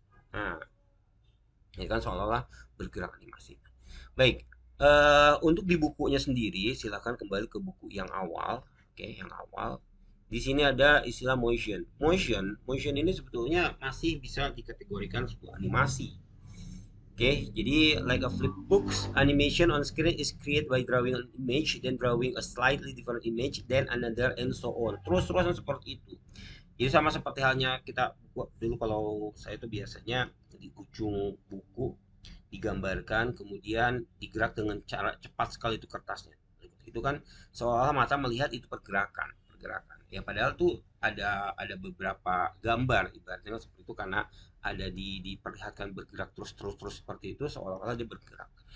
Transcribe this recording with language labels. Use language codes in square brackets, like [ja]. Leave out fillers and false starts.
[id] Nah, ini kan seolah-olah bergerak animasi. Baik, untuk di bukunya sendiri silahkan kembali ke buku yang awal. Oke, yang awal. Di sini ada istilah motion. Motion ini sebetulnya masih bisa dikategorikan sebuah animasi. [en] Oke, jadi like a flip books, animation on screen is created by drawing an image, then drawing a slightly different image, then another, and so on. [id] Terus-terusan seperti itu. Jadi sama seperti halnya kita dulu, kalau saya itu biasanya di ujung buku digambarkan, kemudian digerak dengan cara cepat sekali itu kertasnya. Itu kan seolah mata melihat itu pergerakan. Ya padahal tuh ada beberapa gambar ibaratnya seperti itu, karena ada diperlihatkan bergerak terus seperti itu, seolah-olah dia bergerak.